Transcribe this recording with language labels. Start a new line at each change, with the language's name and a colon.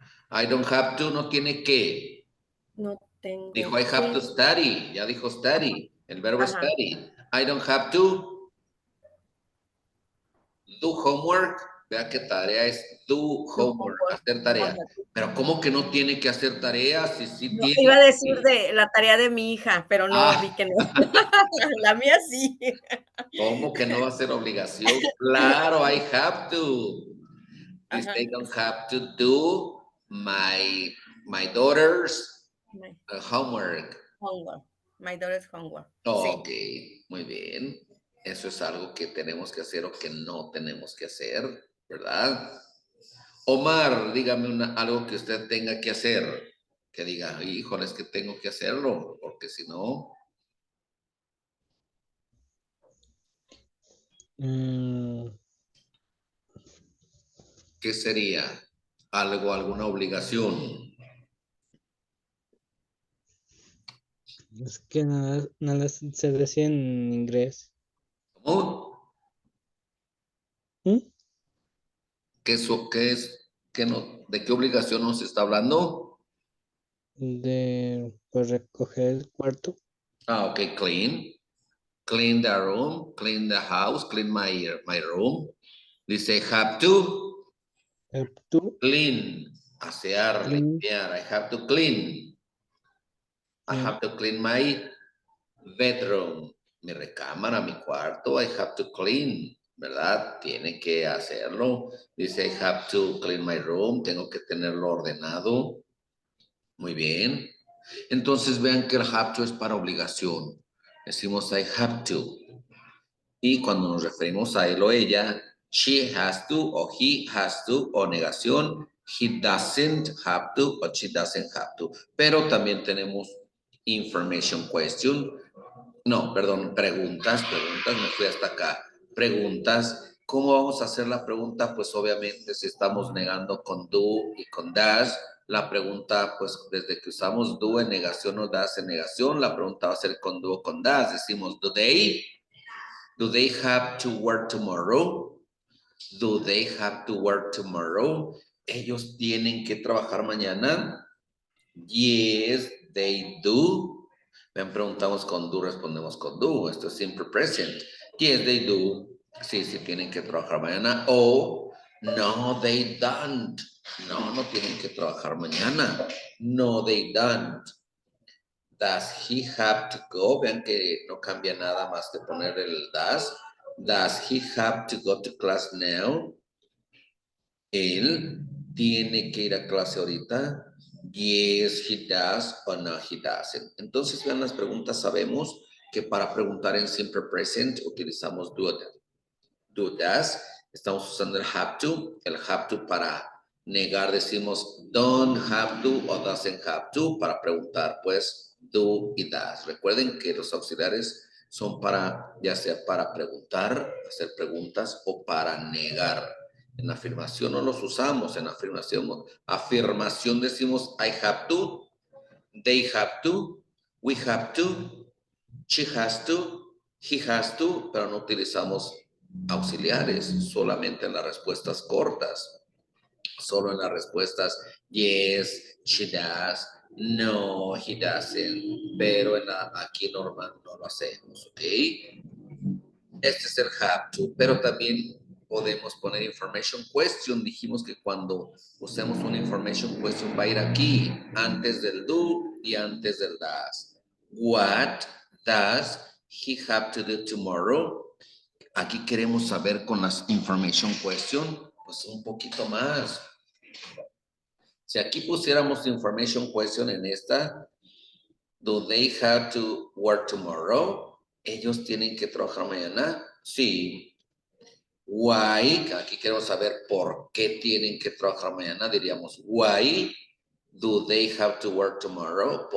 English: I don't have to
Spanish: no tiene que. No tengo Dijo
English: I have to study.
Spanish: Ya dijo study. El verbo es study.
English: I don't have to do homework.
Spanish: Vea qué tarea es
English: do homework,
Spanish: hacer tarea. Pero ¿cómo que no tiene que hacer tareas? Si sí No, tiene. iba a decir de la tarea de mi hija, pero no, vi que no. La mía sí. ¿Cómo que no va a ser obligación? Claro,
English: I have to.
Spanish: Dice,
English: I don't have to do my daughter's homework. Homework. My daughter's homework.
Spanish: Ok, muy bien. Eso es algo que tenemos que hacer o que no tenemos que hacer, ¿verdad? Omar, dígame algo que usted tenga que hacer. Que diga, híjole, es que tengo que hacerlo, porque si no... ¿Qué sería? Algo, alguna obligación. Es que nada se decía en inglés. ¿Cómo? ¿Qué es? ¿De qué obligación nos está hablando? De pues, recoger el cuarto.
English: Ok, clean. Clean the room, clean the house, clean my room.
Spanish: Dice
English: have to. Have to. Clean.
Spanish: Asear,
English: Clean.
Spanish: limpiar.
English: I have to clean. I have to clean my bedroom.
Spanish: Mi recámara, mi cuarto.
English: I have to clean.
Spanish: ¿Verdad? Tiene que hacerlo. Dice
English: I have to clean my room.
Spanish: Tengo que tenerlo ordenado. Muy bien. Entonces vean que el have to es para obligación. Decimos I have to. Y cuando nos referimos a él o ella,
English: she has to
Spanish: o
English: he has to
Spanish: o negación,
English: he doesn't have to
Spanish: o
English: she doesn't have to.
Spanish: Pero también tenemos information question. No, perdón, preguntas, me fui hasta acá. Preguntas. ¿Cómo vamos a hacer la pregunta? Pues obviamente si estamos negando con do y con does, la pregunta, pues desde que usamos do en negación o does en negación, la pregunta va a ser con do o con does.
English: Decimos, do they have to work tomorrow? Do they have to work tomorrow?
Spanish: ¿Ellos tienen que trabajar mañana?
English: Yes, they do.
Spanish: Ven, preguntamos con do, respondemos con do. Esto es simple present.
English: Yes, they do.
Spanish: Sí, sí tienen que trabajar mañana. O
English: no, they don't.
Spanish: No, no tienen que trabajar mañana.
English: No, they don't. Does he have to go?
Spanish: Vean que no cambia nada más que poner el does.
English: Does he have to go to class now?
Spanish: Él tiene que ir a clase ahorita.
English: Yes, he does o no, he doesn't.
Spanish: Entonces, vean las preguntas. Sabemos que para preguntar en simple present utilizamos do, does. Estamos usando el have to. El have to para negar decimos
English: don't have to
Spanish: o
English: doesn't have to.
Spanish: Para preguntar, pues, do y does. Recuerden que los auxiliares son para, ya sea para preguntar, hacer preguntas o para negar. En afirmación no los usamos. En afirmación decimos
English: I have to, they have to, we have to, she has to, he has to,
Spanish: pero no utilizamos auxiliares, solamente en las respuestas cortas. Solo en las respuestas
English: yes, she does, no, he doesn't,
Spanish: pero aquí normal no lo hacemos, ¿ok? Este es el have to, pero también podemos poner information question. Dijimos que cuando usemos una information question va a ir aquí, antes del do y antes del does.
English: What does he have to do tomorrow?
Spanish: Aquí queremos saber con las information question, pues un poquito más. Si aquí pusiéramos information question en esta,
English: do they have to work tomorrow?
Spanish: ¿Ellos tienen que trabajar mañana? Sí. Why, aquí queremos saber por qué tienen que trabajar mañana, diríamos
English: why do they have to work tomorrow?